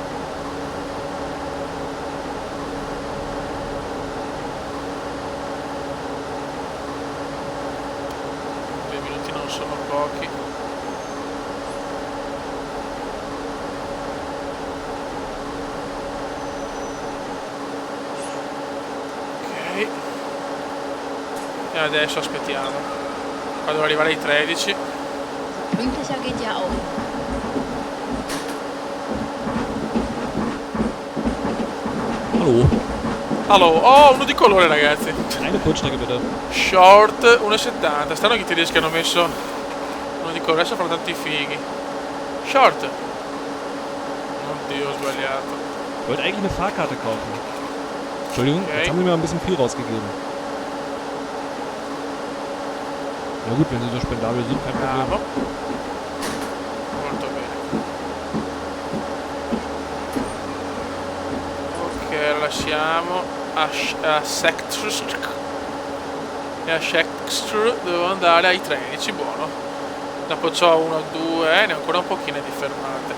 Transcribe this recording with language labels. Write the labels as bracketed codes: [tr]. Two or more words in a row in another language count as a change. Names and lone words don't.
[it] Non sono pochi. Ok. E adesso aspettiamo. Qua devo arrivare ai 13. [de] Pünktlicher geht ja auch. Hallo. [it] Allora, oh, uno di colore, ragazzi. [de] Eine Kurzstrecke bitte. Short 1,70. [it] Stanno che i tedeschi hanno messo uno di colore, adesso fanno tanti fighi. Short Oddio, ho sbagliato. [de] Ich wollte eigentlich eine Fahrkarte kaufen. Entschuldigung, Okay. jetzt haben sie mir ein bisschen viel rausgegeben. Na gut, wenn sie so spendabel sind, kein Problem. [it] Bravo. Molto bene. Ok, lasciamo a Sektrsk. E a Sektrsk devo andare ai 13, buono. Dopo c'ho 1, 2, ne ho ancora un pochino di fermate.